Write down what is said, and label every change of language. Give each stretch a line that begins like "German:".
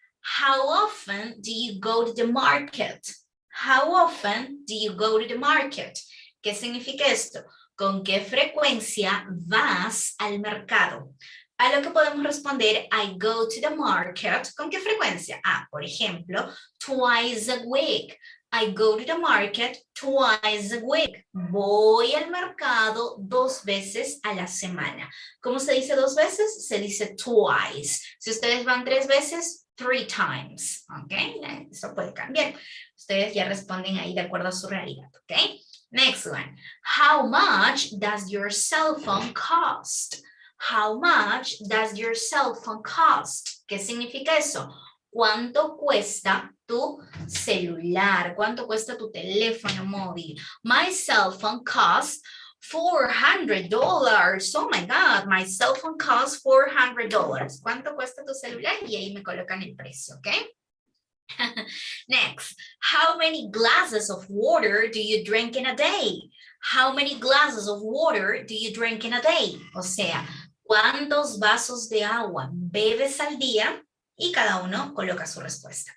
English: How often do you go to the market? How often do you go to the market?
Spanish: ¿Qué significa esto? ¿Con qué frecuencia vas al mercado? A lo que podemos responder,
English: I go to the market.
Spanish: ¿Con qué frecuencia? Por ejemplo,
English: twice a week. I go to the market twice a week.
Spanish: Voy al mercado 2 veces a la semana. ¿Cómo se dice 2 veces? Se dice twice. Si ustedes van 3 veces, 3 times. ¿Ok? Eso puede cambiar. Ustedes ya responden ahí de acuerdo a su realidad.
English: ¿Ok? Next one. How much does your cell phone cost? How much does your cell phone cost?
Spanish: ¿Qué significa eso? ¿Cuánto cuesta tu celular? ¿Cuánto cuesta tu teléfono móvil?
English: My cell phone costs $400. Oh my God, my cell phone costs $400.
Spanish: ¿Cuánto cuesta tu celular? Y ahí me colocan el precio, ¿ok?
English: Next, how many glasses of water do you drink in a day? How many glasses of water do you drink in a day?
Spanish: O sea, ¿cuántos vasos de agua bebes al día? Y cada uno coloca su respuesta.